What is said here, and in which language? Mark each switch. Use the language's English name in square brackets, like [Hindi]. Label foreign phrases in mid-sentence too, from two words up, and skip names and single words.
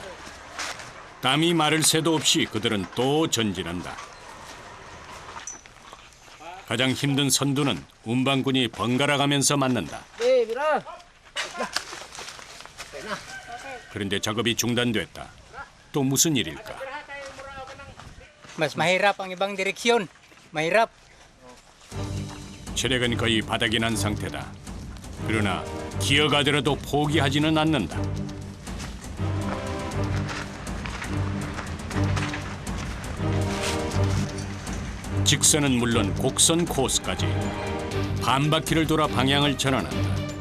[Korean] 땀이 마를 새도 없이 그들은 또 전진한다. 가장 힘든 선두는 운반꾼이 번갈아 가면서 맡는다. 그런데 작업이 중단됐다. 또 무슨 일일까? [Filipino] Mas mahirap ang ibang direksyon. Mahirap. [Korean] 체력은 거의 바닥이 난 상태다. 그러나 기어가 들어도 포기하지는 않는다. 직선은 물론 곡선 코스까지 반바퀴를 돌아 방향을 전환한다.